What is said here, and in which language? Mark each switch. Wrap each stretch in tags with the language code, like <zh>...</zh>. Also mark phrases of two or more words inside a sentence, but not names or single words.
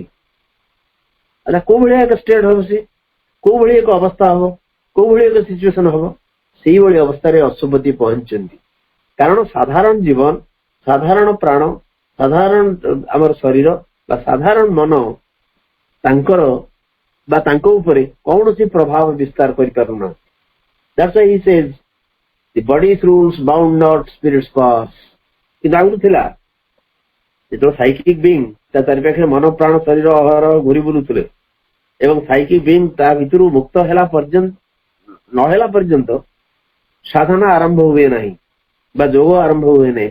<or>ଆଚ୍ଛା କୋଉ ଭଳିଆ ଏକ ଷ୍ଟେଟ୍ ହବ, ସେ କୋଉ ଭଳି ଏକ ଅବସ୍ଥା ହବ, କୋଉ ଭଳି ଏକ ସିଚୁଏସନ ହବ? ସେଇଭଳି ଅବସ୍ଥାରେ ଅଶ୍ୱପତି ପହଞ୍ଚିଛନ୍ତି। କାରଣ ସାଧାରଣ ଜୀବନ, ସାଧାରଣ ପ୍ରାଣ, ସାଧାରଣ ଆମର ଶରୀର ବା ସାଧାରଣ ମନ ତାଙ୍କର ବା ତାଙ୍କ ଉପରେ କୌଣସି ପ୍ରଭାବ ବିସ୍ତାର କରିପାରୁନାହାନ୍ତି।</or> <en>That's why he says the body's rules bound not, spirits pass।</en> <or>କିନ୍ତୁ ଆଗରୁ ଥିଲା ଯେତେବେଳେ</or> <en>psychic being</en> <or>ତା ଚାରିପାଖରେ ମନ ପ୍ରାଣ ଶରୀର ଅହରହ ଘୁରି ବୁଲୁଥିଲେ ଏବଂ</or> <en>psychic being</en> <or>ତା ଭିତରୁ ମୁକ୍ତ ହେଲା ପର୍ଯ୍ୟନ୍ତ ନହେଲା ପର୍ଯ୍ୟନ୍ତ ସାଧନା ଆରମ୍ଭ ହୁଏ ନାହିଁ ବା ଯୋଗ ଆରମ୍ଭ ହୁଏ ନାହିଁ।</or>